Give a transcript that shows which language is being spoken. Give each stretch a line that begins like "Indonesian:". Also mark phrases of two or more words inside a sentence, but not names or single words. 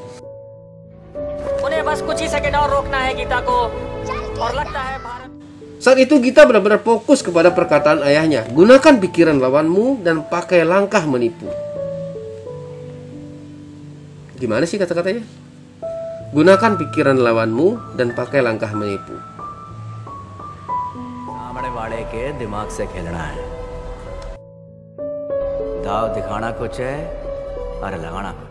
Indonesian: Saat itu Gita benar-benar fokus kepada perkataan ayahnya. Gunakan pikiran lawanmu dan pakai langkah menipu. Gimana sih kata-katanya? Gunakan pikiran lawanmu dan pakai langkah menipu.
Hindi: सामने वाले के दिमाग से खेलना है। दाव दिखाना कुछ है और लगाना कुछ।